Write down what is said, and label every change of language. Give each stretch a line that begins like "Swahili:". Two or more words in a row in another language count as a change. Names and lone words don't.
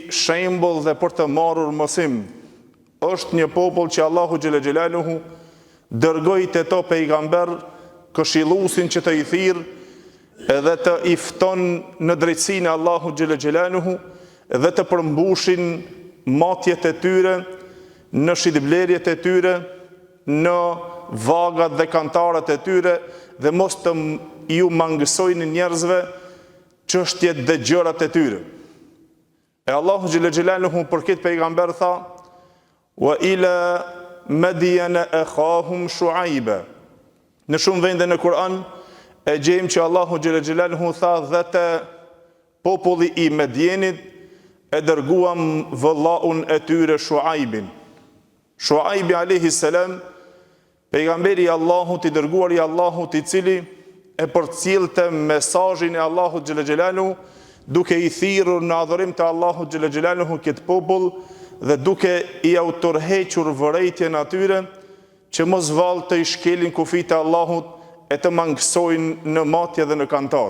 Albanian: shembull dhe për të marrur mësim, është një popull që Allahu
Arabic: جل جلاله
Albanian: dërgoi te to pejgamber, këshilluesin që të I thirr edhe të I fton në drejtsinë e Allahu
Arabic: جل جلاله
Albanian: dhe të përmbushin matjet e tyre, në shitblerjet e tyre, në vagat dhe kantarat e tyre, dhe mos të ju mangësojnë njerëzve çështjet dhe gjërat e tyre. E Allahu
Arabic: جل جلاله
Albanian: për këtë pejgamber tha:
Arabic: "وَإِلَىٰ مَدْيَنَ أَخَاهُمْ شُعَيْبًا."
Albanian: Në shumë vende në Kur'an e gjejmë që Allahu
Arabic: جل جلاله
Albanian: tha dhe te populli I Medjenit e dërguam vëllaun e tyre Shuaibin. Shuaibi
Arabic: عليه السلام,
Albanian: pejgamberi I Allahut, I dërguar I Allahut, I cili e përcjellte mesazhin e Allahut
Arabic: جل جلاله,
Albanian: duke I thirrur në adhurim të Allahut
Arabic: جل جلاله
Albanian: këtë popull dhe duke I autorhequr vërejtjen atyre që mos vallë të i shkelin kufit e Allahut e të mangësojnë në matje dhe në kantar.